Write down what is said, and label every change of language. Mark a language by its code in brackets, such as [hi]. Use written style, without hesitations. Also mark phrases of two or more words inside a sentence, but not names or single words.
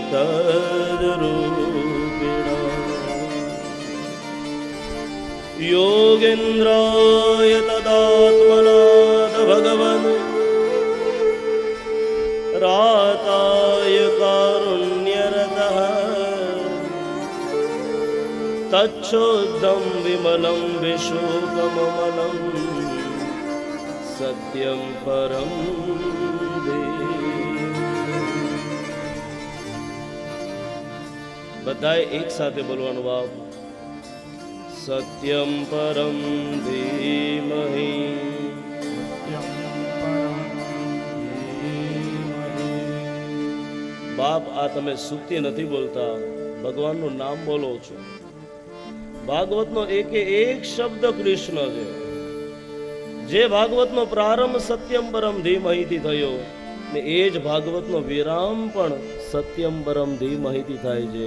[sa] તદ્રૂપિણા યોગેન્દ્રાય તદાત્મનાદ ભગવન રાતાય કારુણ્યરતઃ તચ્છોદ્ધમ વિમલમ વિશોકમમલમ સત્યમ પરમ [gu] બધાએ એક સાથે બોલવાનું બાપ. [sa] सत्यं परं धीमहि [gu] બાપ આ તમે સુક્તિ નથી બોલતા, ભગવાનનું નામ બોલો છો. ભાગવતનો એક શબ્દ કૃષ્ણ છે. જે ભાગવતનો પ્રારંભ [sa] સત્યમ પરમ ધીમહિથી [gu] થયો ને એ જ ભાગવતનો વિરામ પણ [sa] સત્યમ પરમ ધીમહિથી [gu] થાય છે.